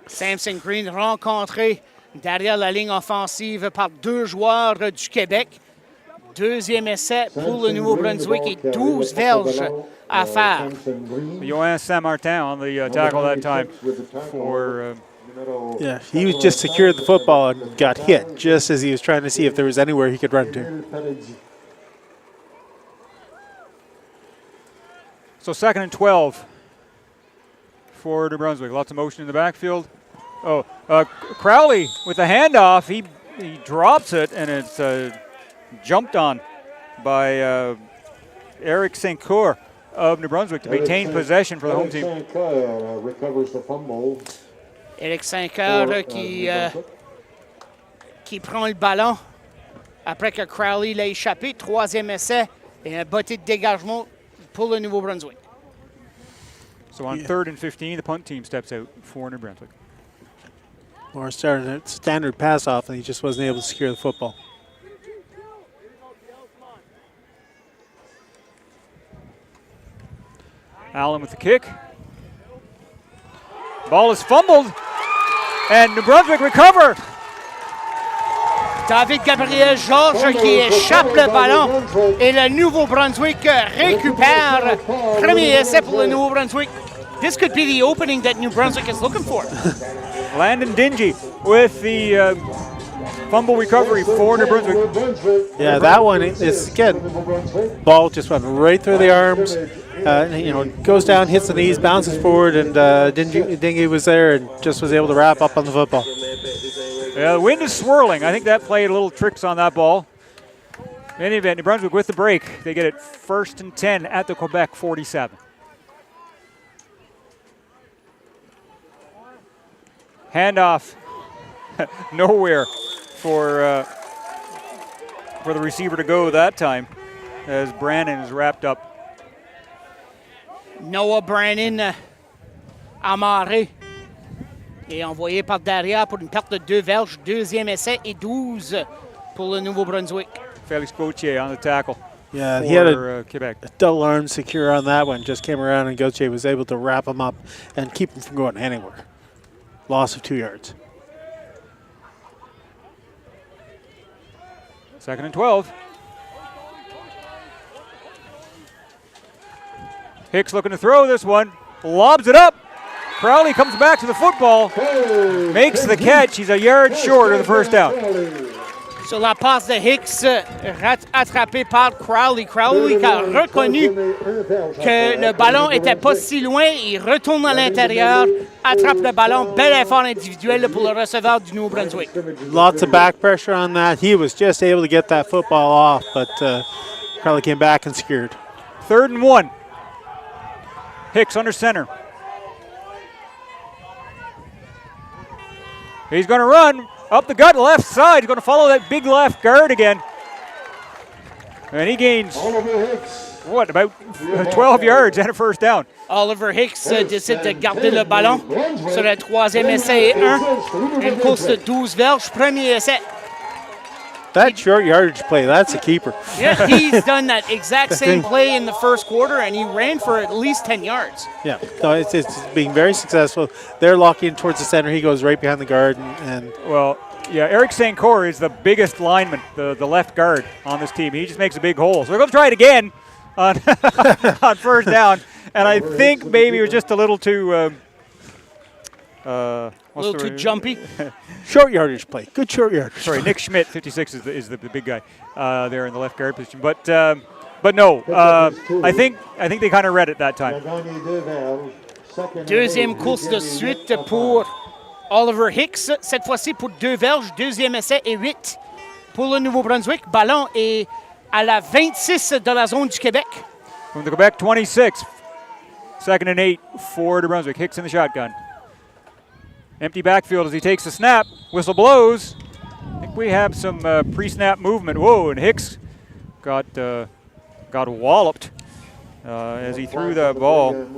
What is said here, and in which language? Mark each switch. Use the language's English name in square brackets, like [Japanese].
[French] Samson Green rencontré derrière la ligne offensive par deux joueurs du Québec. Deuxième essai pour le Nouveau-Brunswick et 12 verges à faire. [English] Johan Saint-Martin on the tackle that time for... Yeah, he was just secured the football and got hit just as he was trying to see if there was anywhere he could run to. So 2nd and 12 for New Brunswick. Lots of motion in the backfield. Oh, Crowley with a handoff. He drops it and it's jumped on by Eric St. Coeur of New Brunswick to maintain possession for the home team. Recovers the fumble. Eric St. [French] Coeur qui prend le ballon après que Crowley l'a échappé. Troisième essai et un botté de dégagement pour le Nouveau-Brunswick. [English] So on 3rd and 15, the punt team steps out for New Brunswick. Or started a standard pass off and he just wasn't able to secure the football. Allen with the kick. Ball is fumbled, and New Brunswick recover. [French] David Gabriel Georges qui échappe le ballon et le Nouveau-Brunswick récupère. Premier essai pour le Nouveau-Brunswick. [English] This could be the opening that New Brunswick is looking for. Landon Dingy with the fumble recovery for New Brunswick. Yeah, that one is, again, ball just went right through the arms. Goes down, hits the knees, bounces forward, and Dingy was there and just was able to wrap up on the football. Yeah, the wind is swirling. I think that played a little tricks on that ball. In any event, New Brunswick with the break. They get it 1st and 10 at the Quebec 47. Handoff nowhere for the receiver to go that time as Brannon is wrapped up. [French] Noah Brannon amarré et envoyé par derrière pour une perte de 2 verges. Deuxième essai et 12 pour le Nouveau-Brunswick. [English] Félix Gauthier on the tackle. Yeah, he had Quebec. a double arm secure on that one. Just came around and Gauthier was able to wrap him up and keep him from going anywhere. Loss of 2 yards. 2nd and 12. Hicks looking to throw this one. Lobs it up. Crowley comes back to the football. Makes the catch. He's a yard short of the first down. [French] Sur la passe de Hicks, attrapé par Crowley. Crowley qui a reconnu que le ballon n'était pas si loin. Il retourne à l'intérieur, attrape le ballon. Bel effort individuel pour le receveur du Nouveau-Brunswick. [English] Lots of back pressure on that. He was just able to get that football off, but Crowley came back and secured. 3rd and 1. Hicks under center. He's going to run up the gut left side. He's going to follow that big left guard again. And he gains, what, about 12 yards and a first down. [French] Oliver Hicks décide de garder le ballon sur le troisième essai et 1. Une course de 12 verges. Premier essai. [English] That short yardage play, that's a keeper. Yeah, he's done that exact same play in the first quarter, and he ran for at least 10 yards. Yeah, so it's being very successful. They're locking towards the center. He goes right behind the guard. And well, yeah, Eric St. Coeur is the biggest lineman, the left guard on this team. He just makes a big hole. So they're going to try it again on, on first down. And I think maybe it was just a little too... A little too jumpy. Short yardage play. Good short yardage. Sorry, Nick Schmidt, 56, is the big guy there in the left guard position. But no, I think they kind of read it that time. [French] Deuxième course de suite pour Oliver Hicks. Cette fois-ci pour 2 verges. Deuxième essai et 8 pour le Nouveau-Brunswick. Ballon est à la 26 de la zone du Québec. [English] From the Quebec 26, 2nd and 8 for New Brunswick. Hicks in the shotgun. Empty backfield as he takes the snap. Whistle blows. I think we have some pre-snap movement. Whoa, and Hicks got walloped as he threw the ball.